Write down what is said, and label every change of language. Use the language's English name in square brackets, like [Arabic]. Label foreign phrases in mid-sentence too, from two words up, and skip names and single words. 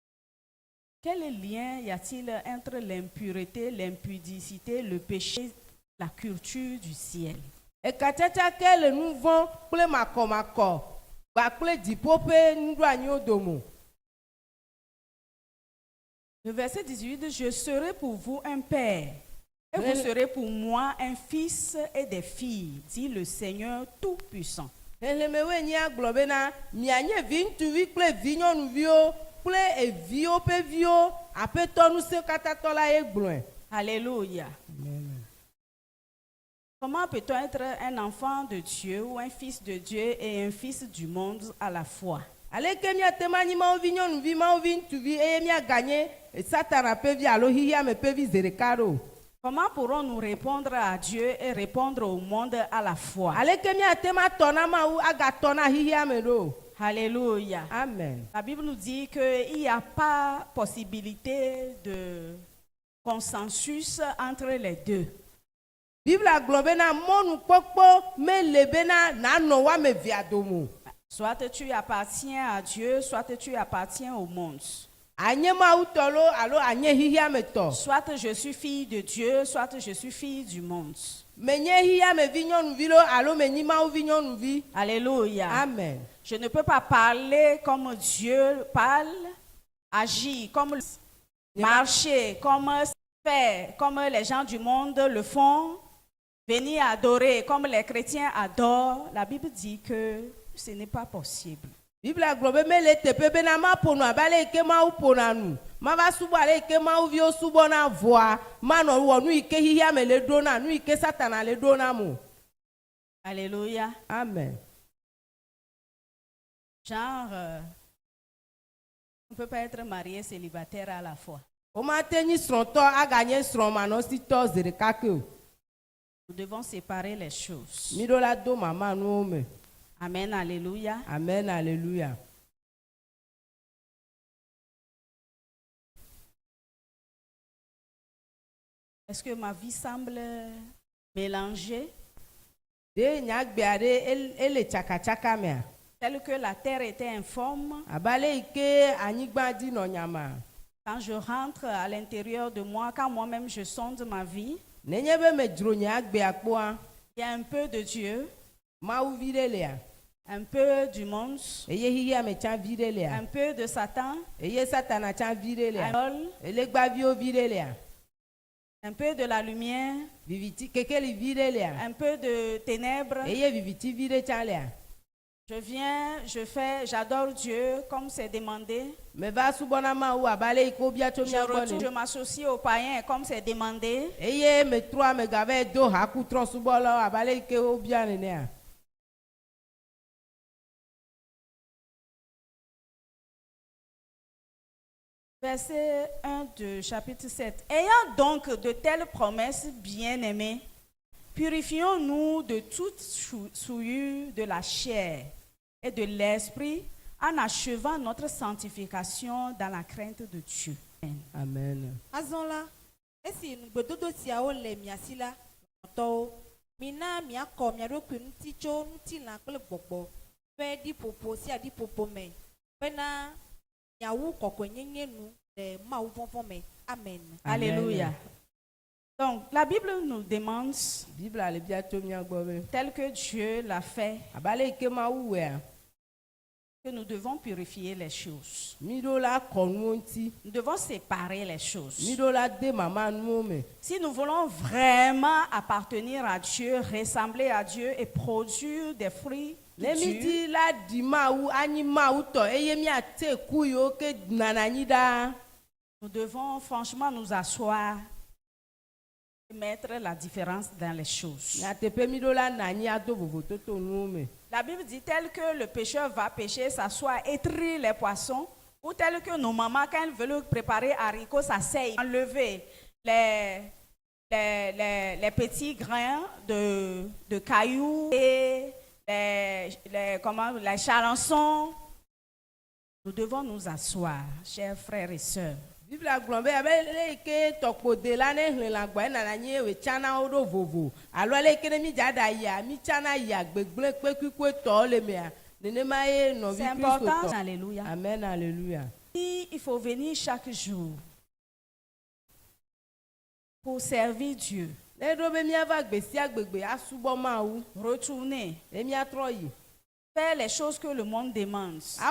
[French] Quel lien y a-t-il entre l'impureté, l'impudicité, le péché, la culture du ciel. [Ewe] Ekatsatsake le nu vɔ̃ kple makɔmakɔ kpakple dziƒoƒe nuɖoanyiwo dome. [French] Le verset 18, je serai pour vous un père, et vous serez pour moi un fils et des filles, dit le Seigneur Tout-Puissant. [Ewe] Xexlemewoe nyia gblɔ bena mianye viŋutsuvi kple vinyɔnuviwo kple eviwo ƒe viwo aƒetɔ ŋusẽkatãtɔ la ye gblɔe. [French] Alléluia. Comment peut-on être un enfant de Dieu ou un fils de Dieu et un fils du monde à la fois? [Ewe] Aleke miate ma nyi mawo vi nyɔnuvi mawo vi ŋutsuvi eye miaganye Satana ƒe vi alo xixia me ƒe vi zi ɖeka ɖo. [French] Comment pourrons-nous répondre à Dieu et répondre au monde à la fois? [Ewe] Aleke miate ma tɔ na Mawu agatɔ na xixia me ɖo. [French] Alléluia. Amen. La Bible nous dit qu'il n'y a pas possibilité de consensus entre les deux. [Ewe] Biblia gblɔ bena mɔnukpɔkpɔ mele bena nanɔ wa me via dome. [French] Soit tu appartiens à Dieu, soit tu appartiens au monde. [Ewe] Anye Mawu tɔ lo alo anye xixia me tɔ. [French] Soit je suis fille de Dieu, soit je suis fille du monde. [Ewe] Menye xixia me vi nyɔnuvi lo alo menyi Mawu vi nyɔnuvi. [French] Alléluia. Amen. Je ne peux pas parler comme Dieu parle, agir comme marcher, comme faire, comme les gens du monde le font, venir adorer comme les chrétiens adorent. La Bible dit que ce n'est pas possible. [Ewe] Biblia gblɔ be mele teƒe bena ma ƒonu abe ale yike Mawu ƒona nu, ma va subɔ ale yike Mawuviwo subɔna vɔa, manɔ wɔ nu yike xixia me le ɖo na, nu yike Satana le ɖo na mo. [French] Alléluia. Amen. Genre, on ne peut pas être marié célibataire à la fois. [Ewe] Omate nyi srɔ̃tɔ aganye srɔ̃manɔsitɔ zi ɖeka ke o. [French] Nous devons séparer les choses. [Ewe] Mi ɖo la do mama nuwo me. [French] Amen, alléluia. Amen, alléluia. Est-ce que ma vie semble mélangée? [Ewe] De nyagbea ɖe ele tsakatsaka mea. [French] Tel que la terre était informe. [Ewe] Abe ale yike anyigba dzi nɔ nyama. [French] Quand je rentre à l'intérieur de moi, quand moi-même je sonde ma vie, [Ewe] nenye be me dzro nye agbea kpoa, [French] il y a un peu de Dieu, [Ewe] Mawu vi ɖe lea. [French] un peu du monde, [Ewe] Eye xixia me tsã vi ɖe lea. [French] un peu de Satan, [Ewe] Eye Satana tsã vi ɖe lea. [French] un [Ewe] Elegbaviwo vi ɖe lea. [French] peu de la lumière, [Ewe] Viviti kekeli vi ɖe lea. [French] un peu de ténèbres. [Ewe] Eye viviti vi ɖe tsã lea. [French] Je viens, je fais, j'adore Dieu comme c'est demandé. [Ewe] Me va subɔna Mawu abe ale yike wobia tso mia gbɔ [French] Je ne. m'associe aux païens comme c'est demandé. [Ewe] Eye me trɔa me gava do haku trɔsubɔlawo abe ale yike wobia nenea. [French] Verset 1 de chapitre 7. Ayant donc de telles promesses, bien-aimés, purifions-nous de toute souillure de la chair et de l'esprit en achevant notre sanctification dans la crainte de Dieu. Amen. [Ewe] Azɔ la, esi nugbedodo siawo le mia si la, tɔwo, mina miakɔ mia ɖokui ŋuti tso ŋutilã kple gbɔgbɔ ƒe ɖiƒoƒo sia ɖiƒoƒo me, bena miawu kɔkɔenyenye nu le Mawu vɔvɔ̃ me. [French] Amen. Alléluia. Donc, la Bible nous demande, [Ewe] Biblia le bia tso mia gbɔ be. [French] tel que Dieu l'a fait, [Ewe] Abe ale yike Mawu wɔea. [French] que nous devons purifier les choses. [Ewe] Mi ɖo la kɔ nuwo ŋuti. [French] Nous devons séparer les choses. [Ewe] Mi ɖo la de mama nuwo me. [French] Si nous voulons vraiment appartenir à Dieu, ressembler à Dieu et produire des fruits de [Ewe] Ne mi [French] Dieu, [Ewe] di la di Mawu anyi Mawu tɔ eye miate ku yiwo ke nana anyi ɖaa. [French] nous devons franchement nous asseoir et mettre la différence dans les choses. [Ewe] Nyateƒe mi ɖo la na anyi ado vovototo nuwo me. [French] La Bible dit tel que le pêcheur va pêcher, s'asseoir, étrir les poissons, ou tel que nos mamans, quand elles veulent préparer haricots, s'asseyent, enlever les petits grains de cailloux et les charançons. Nous devons nous asseoir, chers frères et sœurs. [Ewe] Biblia gblɔ be abe le yike tɔkpode la ne hlẽ la gbɔ enana anyi ye wòtsana wo ɖo vovo alo ale yike ne mi dza ɖa yia mi tsana yia gbegblẽ kpekpekpe tɔ le mea nenema ye nɔvi [French] C'est [Ewe] Kristo [French] important. [Ewe] tɔ. [French] Alléluia. Amen, alléluia. Il faut venir chaque jour pour servir Dieu. Retourner. Faire les choses que le monde demande.